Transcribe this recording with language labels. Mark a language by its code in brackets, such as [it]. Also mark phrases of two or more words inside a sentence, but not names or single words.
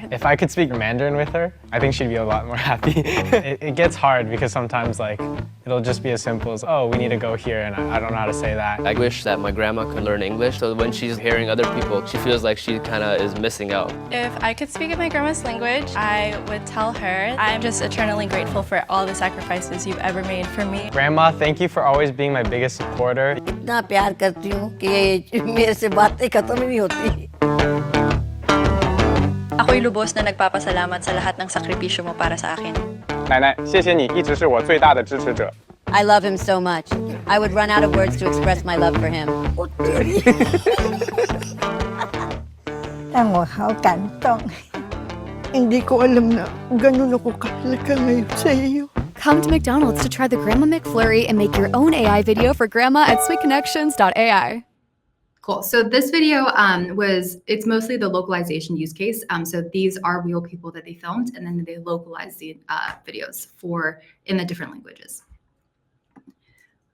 [en] If I could speak Mandarin with her, I think she'd be a lot more happy. It gets hard because sometimes it'll just be as simple as, oh, we need to go here, and I don't know how to say that. I wish that my grandma could learn English, so when she's hearing other people, she feels like she kind of is missing out. If I could speak in my grandma's language, I would tell her, I'm just eternally grateful for all the sacrifices you've ever made for me. Grandma, thank you for always being my biggest supporter. [hi] इतना प्यार करती हूँ कि मेरे से बातें खत्म ही नहीं होती. [tl] Ako'y lubos na nagpapasalamat sa lahat ng sakripisyo mo para sa akin. [zh] 奶奶，谢谢你一直是我最大的支持者。 [en] I love him so much. I would run out of words to express my love for him. [zh] 让我好感动. [tl] Hindi ko alam na ganun ako kahalaga ngayon sa iyo. [en] Come to McDonald's to try the Grandma McFlurry and make your own AI video for grandma at sweetconnections.ai. Cool. So this video it's mostly the localization use case. So these are real people that they filmed, and then they localized the videos in the different languages.